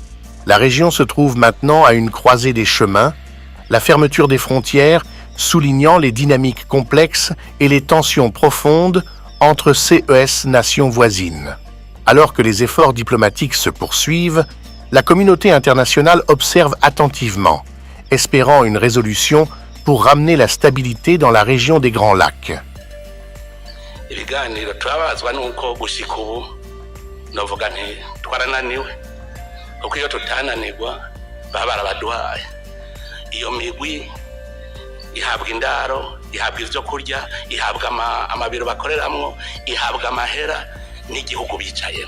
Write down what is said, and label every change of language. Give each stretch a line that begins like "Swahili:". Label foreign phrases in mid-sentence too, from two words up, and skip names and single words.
French: La région se trouve maintenant à une croisée des chemins, la fermeture des frontières soulignant les dynamiques complexes et les tensions profondes entre CES nations voisines. Alors que les efforts diplomatiques se poursuivent, la communauté internationale observe attentivement, espérant une résolution pour ramener la stabilité dans la région des Grands Lacs.
Rundi: Ibiganiro turabazwa nuko gushika ubu novuga nti twarananiwe kuko iyo tutananirwa baba barabaduhaye. Iyo migwi ihabwa indaro, ihabwa ivyo kurya, ihabwa amabiro bakoreramwo, ihabwa amahera n'igihugu bicayemo.